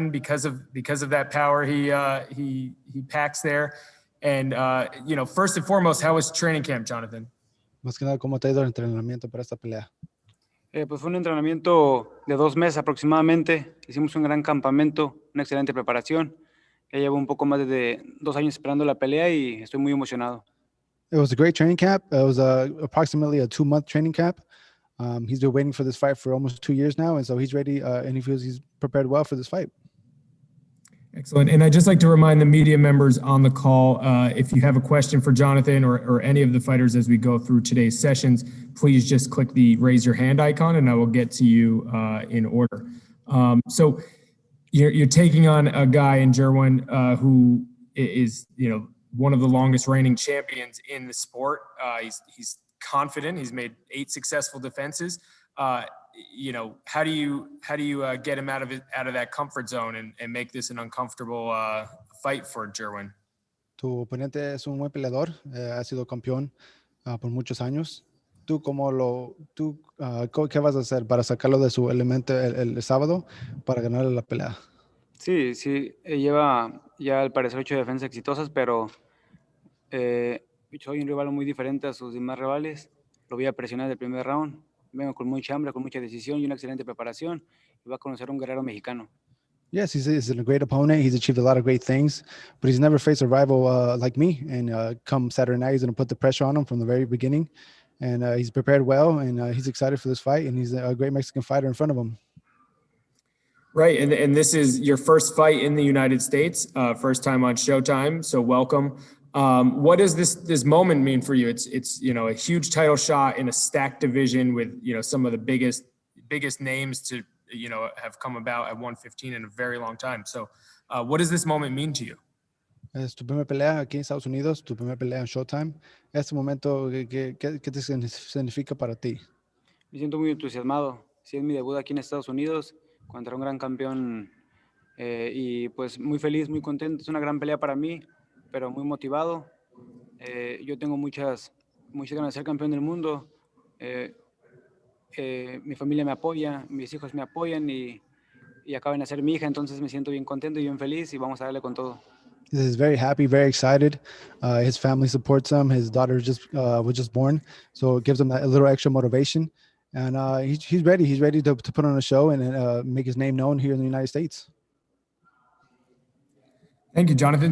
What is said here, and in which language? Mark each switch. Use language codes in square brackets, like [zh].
[en] because of that power he packs there. And first and foremost, how was training camp, Jonathan? [es] Más que nada, ¿cómo te ha ido el entrenamiento para esta pelea? Pues fue un entrenamiento de 2 meses aproximadamente. Hicimos un gran campamento, una excelente preparación. Ya llevo un poco más de 2 años esperando la pelea y estoy muy emocionado. [en] It was a great training camp. It was approximately a 2-month training camp. He's been waiting for this fight for almost 2 years now, and so he's ready, and he feels he's prepared well for this fight. Excellent. And I'd just like to remind the media members on the call, if you have a question for Jonathan or any of the fighters as we go through today's sessions, please just click the raise your hand icon and I will get to you in order. So you're taking on a guy in Jerwin who is, one of the longest reigning champions in the sport. He's confident. He's made 8 successful defenses. How do you get him out of that comfort zone and make this an uncomfortable fight for Jerwin? [es] Tu oponente es un buen peleador, ha sido campeón por muchos años. ¿Qué vas a hacer para sacarlo de su elemento el sábado para ganarle la pelea? Sí, lleva ya al parecer 8 defensas exitosas, pero soy un rival muy diferente a sus demás rivales. Lo voy a presionar del primer round. Vengo con mucha hambre, con mucha decisión y una excelente preparación. Y va a conocer a un guerrero mexicano. [en] Yes, he's a great opponent. He's achieved a lot of great things, but he's never faced a rival like me. And come Saturday night, he's going to put the pressure on him from the very beginning. And he's prepared well, and he's excited for this fight. And he's a great Mexican fighter in front of him. Right, and this is your first fight in the United States, first time on Showtime. So welcome. What does this moment mean for you? It's a huge title shot in a stacked division with some of the biggest names to have come about at 115 in a very long time. So what does this moment mean to you? [es] Es tu primera pelea aquí en Estados Unidos, tu primera pelea en Showtime. Este momento, ¿qué te significa para ti? Me siento muy entusiasmado. Sí, es mi debut aquí en Estados Unidos contra un gran campeón y pues muy feliz, muy contento. Es una gran pelea para mí, pero muy motivado. Yo tengo muchas ganas de ser campeón del mundo. Mi familia me apoya, mis hijos me apoyan y acaban de nacer mi hija, entonces me siento bien contento y bien feliz y vamos a darle con todo. [en] He's very happy, very excited. His family supports him. His daughter was just born, so it gives him a little extra motivation. And he's ready. He's ready to put on a show and make his name known here in the United States. Thank you, Jonathan.